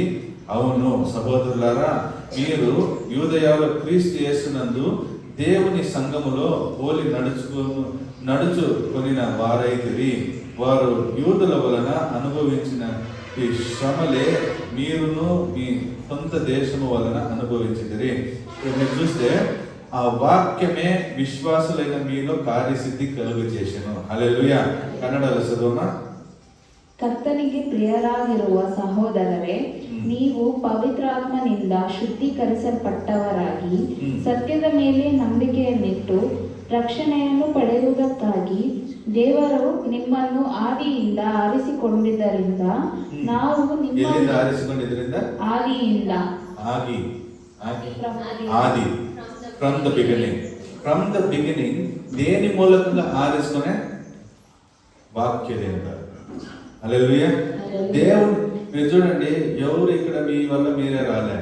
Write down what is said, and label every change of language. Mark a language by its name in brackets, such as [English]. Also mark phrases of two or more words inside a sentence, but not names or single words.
[Telugu] అవును సహోదరులారా, మీరు యూదయాలో క్రీస్తు యేసునందు దేవుని సంఘములో పోలి నడుచుకొనిన వారైతిరి. వారు యూదుల వలన అనుభవించిన ఈ శ్రమలే మీరును మీ సొంత దేశము వలన అనుభవించిదిరి. మీరు చూస్తే ఆ వాక్యమే విశ్వాసులైన మీలో కార్యసిద్ధి కలుగు చేసెను. హల్లెలూయಾ. [Kannada] ಕನ್ನಡದಲ್ಲಿ ಸದೋಮ. ಕರ್ತನಿಗೆ ಪ್ರಿಯರಾಗಿರುವ ಸಹೋದರರೇ, ನೀವು ಪವಿತ್ರಾತ್ಮನಿಂದ ಶುದ್ಧೀಕರಿಸಲ್ಪಟ್ಟವರಾಗಿ ಸತ್ಯದ ಮೇಲೆ ನಂಬಿಕೆಯನ್ನಿಟ್ಟು ರಕ್ಷಣೆಯನ್ನು ಪಡೆಯುವುದಕ್ಕಾಗಿ ದೇವರು ನಿಮ್ಮನ್ನು ಆದಿಯಿಂದ ಆರಿಸಿಕೊಂಡಿದ್ದರಿಂದ ನಾವು ಎಲ್ಲಿಂದ ಆರಿಸಿಕೊಂಡಿದ್ದರಿಂದ? ಆದಿಯಿಂದ. [Telugu] ఆది [English] from the beginning [Telugu] దేని మూలకంగా ఆరిసుకునే? వాక్యదేవుడు. హల్లెలూయా. దేవుడు మీరు చూడండి, ఎవరు ఇక్కడ మీ వల్ల మీరే రాలే.